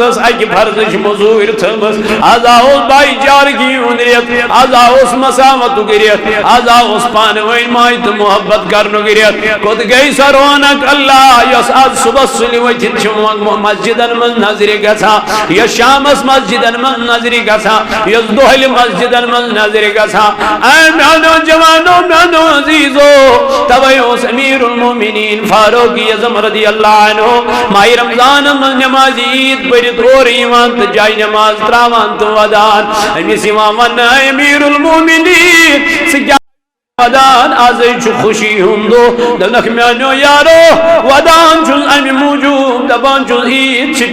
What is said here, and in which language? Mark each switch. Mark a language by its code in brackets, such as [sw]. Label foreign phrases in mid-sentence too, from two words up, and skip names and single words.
[ks] ٲس 1 فرضٕچ موٚزوٗرۍ تھٲومٕژ آزا اوس بھایی چارگی ہُنٛد رٮ۪تھ آزا اوس مساوتُک رٮ۪تھ آزا اوس پانہٕ ؤنۍ ماے تہٕ محبت کرنُک رٮ۪تھ کوٚت گٔے سۄ رونق اللہ یۄس آز صبحس سُلہِ ؤتھِتھ چھِ مسجدن منٛز نظرِ گژھان یۄس شامس مسجدن منٛز نظرِ گژھان یۄس دۄہلہِ مسجدن منٛز نظرِ گژھان اے میانو جوانو میانو عزیزو توے اوس امیر المومنین فاروق اعظم [ar] رضی اللہ عنہ [ks] ماہ رمضانس منٛز نمازِ عید پٔرِتھ اورٕ یِوان تہٕ جایہِ نماز تراوان تہٕ ودان أمِس یِوان وننہٕ امیر المومنین ژٕ کیٛاہ ودان آزے چھُ خوشی ہُنٛد دۄہ دپنکھ میانیو یارو ودان چھُس امہِ موٗجوٗب دپان چھُس عید چھِ